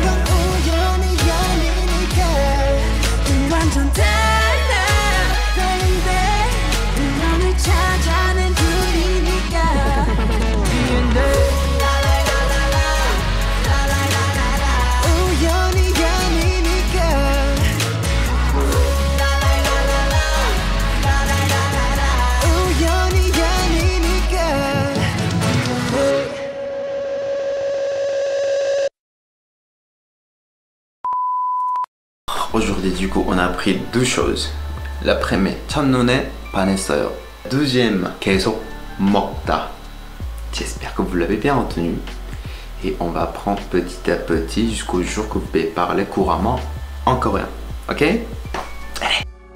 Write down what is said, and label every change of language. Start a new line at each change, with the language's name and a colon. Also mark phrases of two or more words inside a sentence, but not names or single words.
Korean: 건 우연이 아니니까 우리 완전 달라 다른데 운명을 찾아낸 둘이니까 우연이 아니니까 우연이 아니니까
French: Aujourd'hui, du coup, on a appris deux choses. La première,
Korean: 첫눈에 반했어요. Deuxième, 계속 먹다.
French: J'espère que vous l'avez bien retenu. Et on va apprendre petit à petit jusqu'au jour que vous pouvez parler couramment en coréen. Ok? Allez!